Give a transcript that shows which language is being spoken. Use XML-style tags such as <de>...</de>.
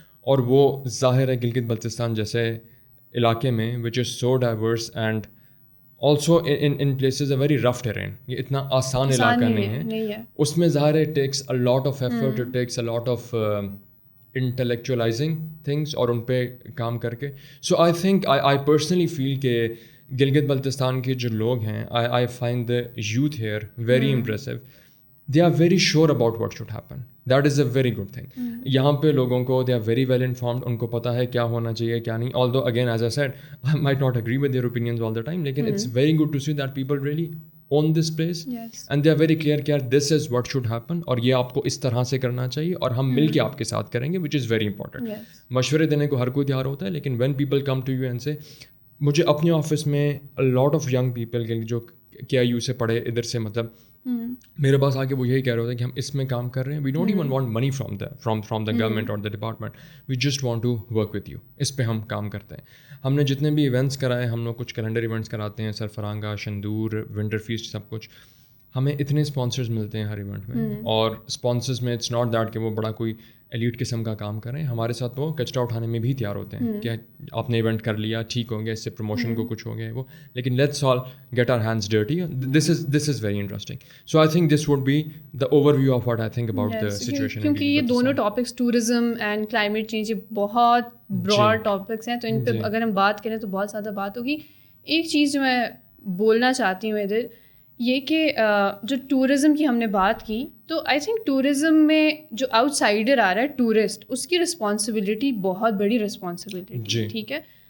<ur>اور وہ ظاہر ہے گلگت بلتستان جیسے علاقے میں</ur> <en>which is so diverse and also in places a very rough terrain,</en> <ur>یہ اتنا آسان علاقہ نہیں ہے.</ur> <en>اس میں ظاہر ہے takes a lot of effort, it takes a lot of intellectualizing things,</en> <ur>اور ان پہ کام کر کے.</ur> <en>so I think I personally feel</en> <ur>کہ گلگت بلتستان کے جو لوگ ہیں,</ur> <en>I find the youth here very impressive. they are very sure about what should happen. That is a very good thing.</en> <ur>یہاں پہ لوگوں کو</ur> <en>they are very well informed,</en> <ur>ان کو پتہ ہے کیا ہونا چاہیے کیا نہیں.</ur> <en>Although again as I said, I might not agree with their opinions all the time, لیکن it's very good to see that people really own this place, and they are very clear کہ this is what should happen,</en> <ur>اور یہ آپ کو اس طرح سے کرنا چاہیے اور ہم مل کے آپ کے ساتھ کریں گے,</ur> <en>which is very important.</en> <ur>مشورے دینے کو ہر کوئی تیار ہوتا ہے, لیکن when people come to you and say, مجھے اپنے آفس میں a lot of young people جو KIU سے پڑھے ادھر سے, مطلب میرے پاس آ کے وہ یہی کہہ رہے ہوتے ہیں کہ ہم اس میں کام کر رہے ہیں,</ur> <en>We don't even want money from the government اور the department, we just want to work with you.</en> <ur>اس پہ ہم کام کرتے ہیں. ہم نے جتنے بھی ایونٹس کرائے, ہم لوگ کچھ کیلنڈر ایونٹس کراتے ہیں, سرفرانگا, شندور, ونٹر فیسٹ, سب کچھ. ہمیں اتنے اسپانسرز ملتے ہیں ہر ایونٹ میں, اور اسپانسرز میں</ur> <en>it's not that</en> <ur>کہ وہ بڑا کوئی ایلیٹ قسم کا کام کریں. ہمارے ساتھ وہ کچرا اٹھانے میں بھی تیار ہوتے ہیں کہ آپ نے ایونٹ کر لیا, ٹھیک ہو گیا, اس سے پروموشن کو کچھ ہو گیا وہ, لیکن</ur> <en>Let's all get our hands dirty. This is very interesting. So I think this would be the overview of what I think about the situation.</en> <ur>کیونکہ یہ دونوں topics, tourism and climate change, یہ بہت Broad topics ہیں, تو ان پہ اگر ہم بات کریں تو بہت زیادہ بات ہوگی. ایک چیز جو میں بولنا چاہتی ہوں ادھر, یہ کہ جو ٹورزم کی ہم نے بات کی, تو</ur> <en>I think</en> <ur>ٹورزم میں جو آؤٹ سائڈر آ رہا ہے, ٹورسٹ, اس کی رسپانسبلٹی بہت بڑی رسپانسبلٹی, ٹھیک ہے.</ur>